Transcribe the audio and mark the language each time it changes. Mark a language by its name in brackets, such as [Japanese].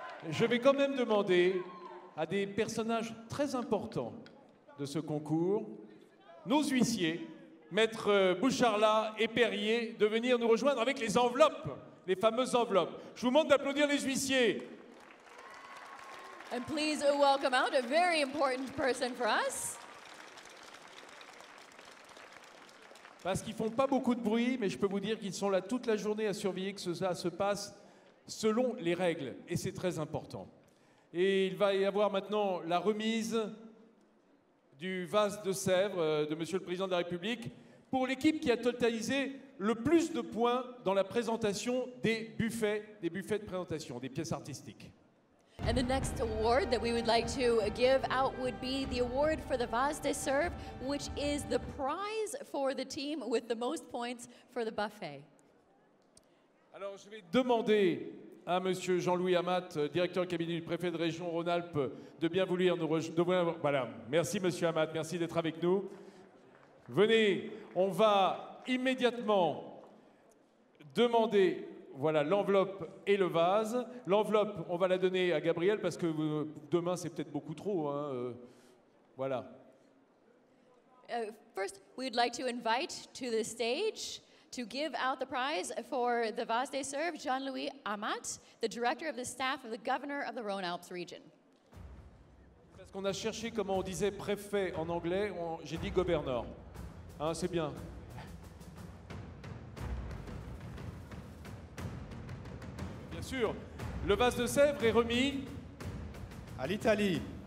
[French] Je vais quand même demander à des personnages très importants de ce concours, nos huissiers, Maître Boucharla et Perrier, de venir nous rejoindre avec les enveloppes, les fameuses enveloppes. Je vous demande d'applaudir les huissiers. [English] And please welcome out a very important person for us. [French] Parce qu'ils font pas beaucoup de bruit, mais je peux vous dire qu'ils sont là toute la journée à surveiller que ça se passe selon les règles. Et c'est très important. Et il va y avoir maintenant la remise du vase de Sèvres de Monsieur le Président de la République pour l'équipe qui a totalisé le plus de points dans la présentation des buffets de présentation, des pièces artistiques. [English] And the next award that we would like to give out would be the award for the Vase de Sèvres, which is the prize for the team with the most points for the buffet. [French] Alors je vais demander à Monsieur Jean-Louis Amat, directeur cabinet du préfet de région Rhône-Alpes, de bien vouloir nous rejoindre. Voilà, merci Monsieur Amat, merci d'être avec nous. Venez, on va immédiatement demander... Voilà l'enveloppe et le vase. L'enveloppe, on va la donner à Gabriel parce que demain, c'est peut-être beaucoup trop. Hein, voilà. [English] First, we'd like to invite to the stage to give out the prize for the Vase de Sèvres, Jean-Louis Amat, the director of the staff of the governor of the Rhône-Alpes region. [French] Parce qu'on a cherché comment on disait préfet en anglais, j'ai dit gouverneur. Hein, c'est bien. Bien sûr, le vase de Sèvres est remis à l'Italie.